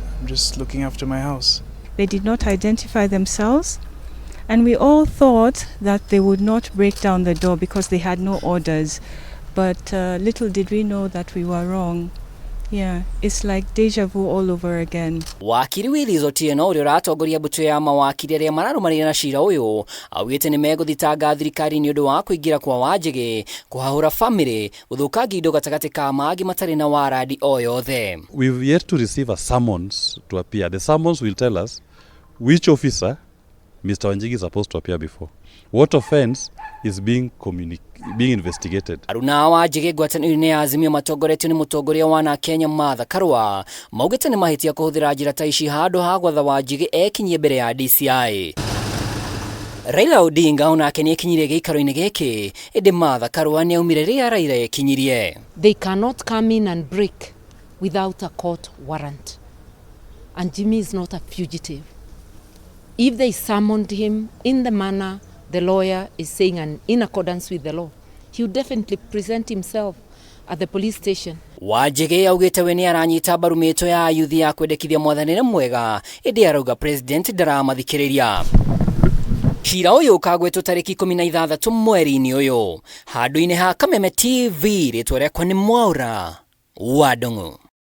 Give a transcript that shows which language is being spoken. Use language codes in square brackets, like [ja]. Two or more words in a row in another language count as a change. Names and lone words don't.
[en] I'm just looking after my house. They did not identify themselves, and we all thought that they would not break down the door because they had no orders. But little did we know that we were wrong. Yeah, it's like deja vu all over again. [ki] Wakiri Willis Otieno uria ratongoria mbutu ya mawakiri aria mararumanira na cira uyu augite ni meguthitanga thirikari ni undu wa kuingira kwa Wanjigi kuhahura family guthukangia indo gatagati ka maagi matari na warandi o yothe. [en] We've yet to receive a summons to appear. The summons will tell us which officer Mr. Wanjigi is supposed to appear before. What offense is being investigated. [ki] Aruna Wanjigi ngwatanĩro-inĩ ya Azimio matongoretio ni mutongoria wa Kenya Martha Karua maugite ni mahitia kuhuthira njira ta ici handu ha gwatha Wanjigi ekinyie mbere ya DCI. Raila Odinga onake ni ekinyire giikaro-ini giki indi Martha Karua ni aumire ria Raila ekinyirie. [en] They cannot come in and break without a court warrant. And Jimmy is not a fugitive. If they summoned him in the manner the lawyer is saying and in accordance with the law, he would definitely present himself at the police station. [ki] Wanjigi augite we ni aranyita mbaru mito ya yuthi ya kwendekithia mwathanire mwega indi arauga president ndaramathikiria. Cira uyu ukagwetwo tariki 16 mweri-ini uyu handu-ini ha Kameme TV ritwa riakwa ni Mwaura wa Ndung'u.